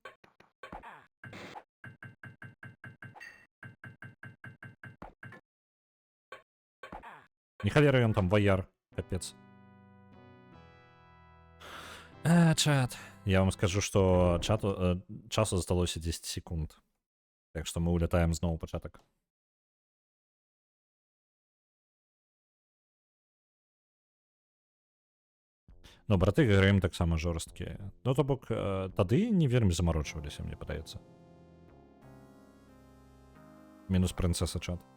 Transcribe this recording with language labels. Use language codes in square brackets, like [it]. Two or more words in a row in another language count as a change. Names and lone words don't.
[be] Не халера ён там ваяр, капец. Чат. [ru] Я вам скажу, что [be] часу засталося [ru] 10 секунд. Так что мы улетаем [be] зноў пачатак. Ну, браты Грым таксама жорсткія. Ну, то бок, тады не вельмі замарочваліся, мне падаецца. Мінус прынцэса чат.